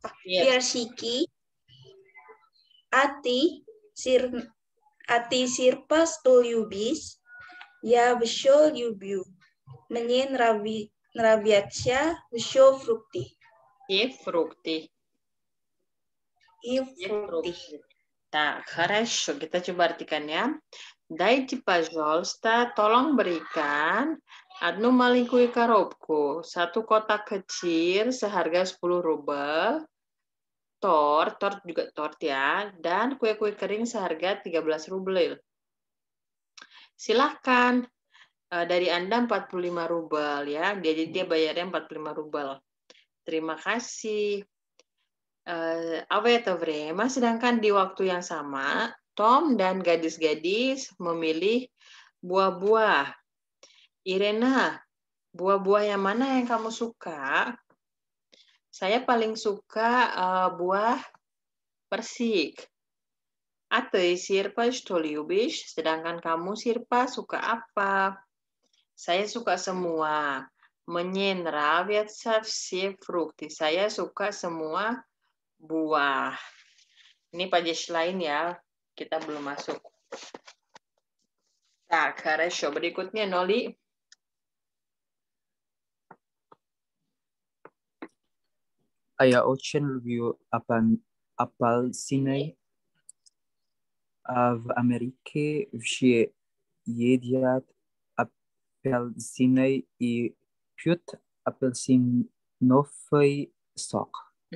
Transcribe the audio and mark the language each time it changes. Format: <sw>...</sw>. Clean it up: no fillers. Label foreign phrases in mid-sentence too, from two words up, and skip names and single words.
<ru>А ты, Сирпа, что любишь? Я все люблю. Мне нравятся все фрукты. И фрукты. Так, хорошо.</ru> <id>Kita coba artikan ya.</id> <ru>Дайте, пожалуйста,</ru> <id>tolong berikan</id> <ru>одну маленькую коробку,</ru> <id>satu kotak kecil seharga 10 rubel, tort juga tort ya, dan kue-kue kering seharga 13 rubel. Silahkan, dari Anda 45 rubel ya, jadi dia bayarnya 45 rubel. Terima kasih. Sedangkan di waktu yang sama, Tom dan gadis-gadis memilih buah-buah. Irena, buah-buah yang mana yang kamu suka? Saya paling suka buah persik.</id> <ru>А ты, Sirpa, что любишь?</ru> <id>Sedangkan kamu, Sirpa, suka apa? Saya suka semua.</id> <ru>Мне нравятся все фрукты.</ru> <id>Saya suka semua buah. Ini падеж lain ya. Kita belum masuk.</id> <ru>Так, хорошо.</ru> <id>Berikutnya, Noli.</id> <ru>Я очень люблю апельсины. В Америке все едят апельсины и пьют апельсиновый сок.</ru>